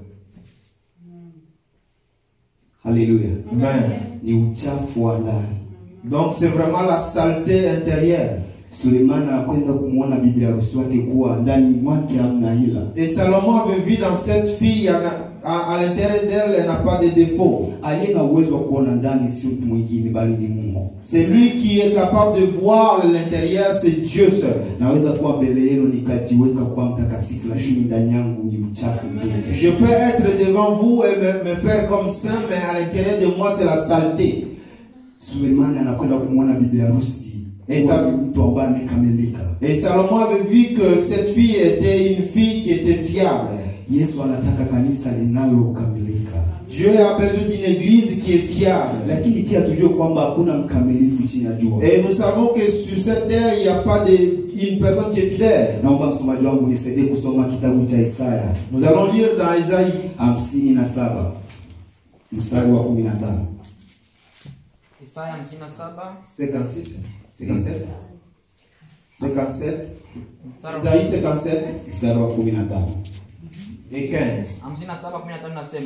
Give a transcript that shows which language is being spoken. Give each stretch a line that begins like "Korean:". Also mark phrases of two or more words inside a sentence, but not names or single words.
Swahili: Haleluya. Amen. Ni uchafu wa ndani.
French: Donc c'est vraiment la saleté intérieure.
Swahili: Sulemani anakwenda kumwona bibi harusi wake kuwa ndani mwake hamna ila.
French: Et Salomon avait vu dans cette fille, à l'intérieur d'elle, elle n'a pas de défaut.
Swahili: Aliye na uwezo wa kuona ndani sio mtu mwingine bali ni Mungu.
French: C'est lui qui est capable de voir l'intérieur, c'est Dieu seul.
Swahili: Naweza kuwa mbele yenu nikajiweka kwa mtakatifu, lakini ndani yangu ni uchafu mtupu.
French: Je peux être devant vous et me faire comme saint, mais à l'intérieur de moi c'est la saleté.
Swahili: Sulemani anakwenda kumwona bibi harusi.
French: Et Salomon avait vu que cette fille était une fille qui était fiable.
Swahili: Yesu anataka kanisa linalokamilika.
French: Dieu a besoin d'une église qui est fiable.
Swahili: Lakini pia tujue kwamba hakuna mkamilifu chini ya jua.
French: Et nous savons que sur cette terre il n'y a pas une personne qui est fidèle.
Swahili: Naomba msomaji wangu nisaidie kusoma kitabu cha Isaya.
French: Nous allons lire dans Isaïe
Swahili: 57 mstari wa 15. Isaya 57
French: 56 57 Isaïe 57
Swahili: mstari wa 15
French: et 15.
Swahili: 57:15 nasema.